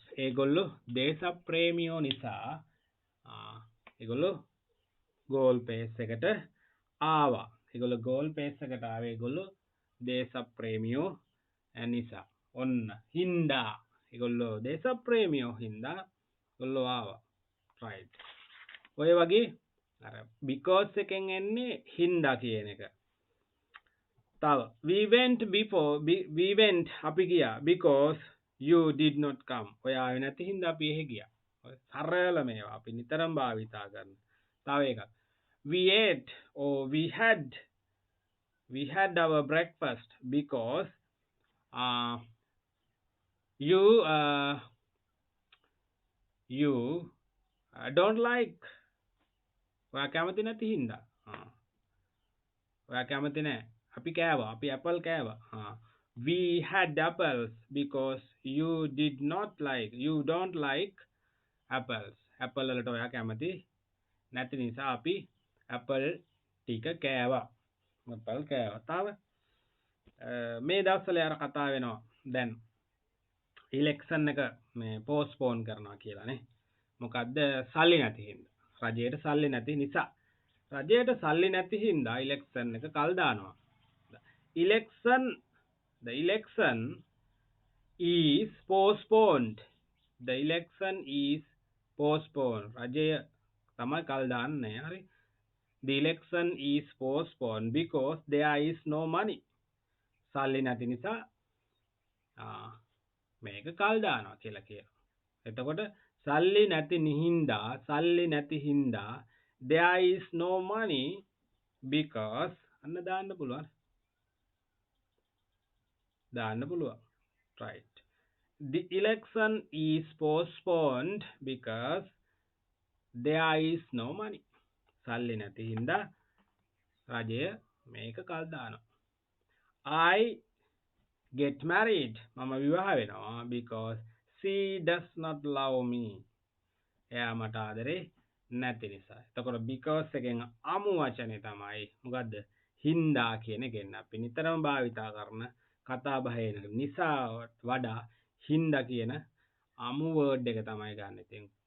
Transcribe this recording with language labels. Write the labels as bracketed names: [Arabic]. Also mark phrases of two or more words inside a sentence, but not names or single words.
[Sinhala] ඒගොල්ලෝ දේශප්‍රේමියෝ නිසා ඒගොල්ලෝ ගෝල් පේස් එකට ආවා. ඒගොල්ලෝ ගෝල් පේස් එකට ආවේ ඒගොල්ලෝ දේශප්‍රේමියෝ නිසා. ඔන්න හින්දා ඒගොල්ලෝ දේශප්‍රේමියෝ හින්දා ඒගොල්ලෝ ආවා. right. ඔය වගේ අර because එකෙන් එන්නේ හින්දා කියන එක. [English] තව we went [Sinhala] අපි ගියා [English] because you did not come. [Sinhala] ඔය ආවේ නැති හින්දා අපි එහෙ ගියා. සරල මේවා අපි නිතරම භාවිතා කරන. තව එකක්. [English] We ate or we had our breakfast because you don't like. [Sinhala] ඔයා කැමති නැති හින්දා. ඔයා කැමති නැහැ. අපි කෑවා. අපි ඇපල් කෑවා. [English] We had apples because you don't like apples. [Sinhala] ඇපල් වලට ඔයා කැමති නැති නිසා අපි ඇපල් ටික කෑවා. ඇපල් කෑවා. තව මේ දවස්වල යාර කතා වෙනවා. දැන් ඉලෙක්ෂන් එක මේ පෝස්ට්පෝන් කරනවා කියලානේ. මොකද්ද? සල්ලි නැති හින්දා. රජයට සල්ලි නැති නිසා. රජයට සල්ලි නැති හින්දා ඉලෙක්ෂන් එක කල් දානවා. [English] The election is postponed. The election is postponed. [Sinhala] රජය තමයි කල් දාන්නේ. හරි. [English] The election is postponed because there is no money. [Sinhala] සල්ලි නැති නිසා මේක කල් දානවා කියලා කියනවා. එතකොට සල්ලි නැති හින්දා [English] there is no money because [Sinhala] අන්න දාන්න පුළුවන්. [English] right. The election is postponed because there is no money. [Sinhala] සල්ලි නැති හින්දා රජය මේක කල් දානවා. [English] I get married. [Sinhala] මම විවාහ වෙනවා [English] because she does not love me. [Sinhala] එයා මට ආදරේ නැති නිසා. එතකොට because එකෙන් අමු වචනේ තමයි මොකද්ද? හින්දා කියන එකෙන් අපි නිතරම භාවිතා කරන කතා බහේ නිසා වඩා හින්දා කියන අමු වර්ඩ් එක තමයි ගන්න.